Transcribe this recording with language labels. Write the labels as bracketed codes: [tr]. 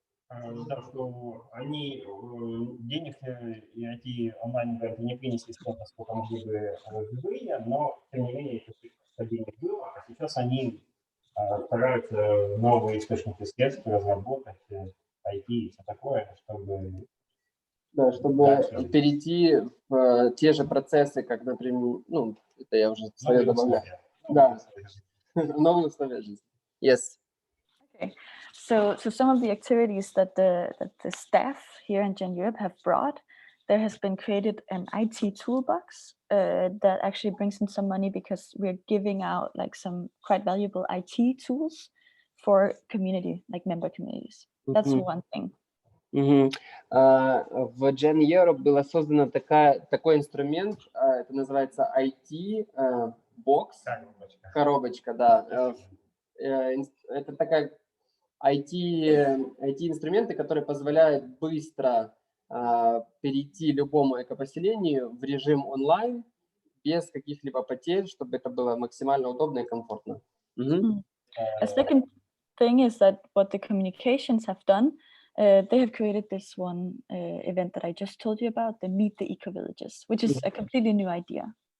[ru] Да, что они денег и эти онлайн-ивенты не принесли столько, сколько могли бы живые, но, тем не менее, это денег было, а сейчас они стараются новые источники средств разработать, IT и все такое, чтобы... Да, чтобы перейти в те же процессы, как, например, ну, это я уже свое добавляю. Да, новые условия жизни. Yes. [en] Okay, so some of the activities that the staff here in Gen Europe have brought, there has been created an IT toolbox that actually brings in some money because we're giving out like some quite valuable IT tools for community, like member communities. That's one thing. [ru] В Gen Europe было создано такой инструмент, это называется IT-бокс, коробочка, да. Это такая IT-инструменты, которые позволяют быстро перейти любому экопоселению в режим онлайн без каких-либо потерь, чтобы это было максимально удобно и комфортно. [en] A second thing is that what the communications have done, they have created this one event that I just told you about, the Meet the Eco Villages, which is a completely new idea.